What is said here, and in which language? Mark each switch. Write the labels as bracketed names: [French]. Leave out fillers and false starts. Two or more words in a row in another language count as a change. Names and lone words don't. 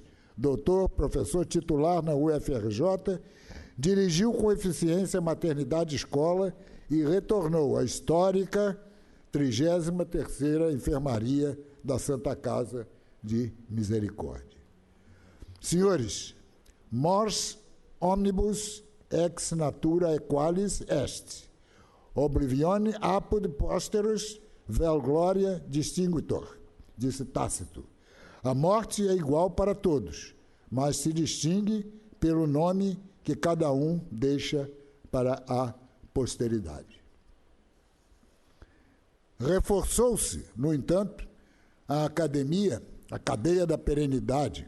[Portuguese] Doutor, professor titular na UFRJ, dirigiu com eficiência a maternidade escola e retornou à histórica 33ª Enfermaria da Santa Casa de Misericórdia. Senhores, [Latin] mors omnibus ex natura equalis est, oblivione apud posterus vel gloria distinguitor, [Portuguese] disse Tácito. A morte é igual para todos, mas se distingue pelo nome que cada um deixa para a posteridade. Reforçou-se, no entanto, a academia, a cadeia da perenidade.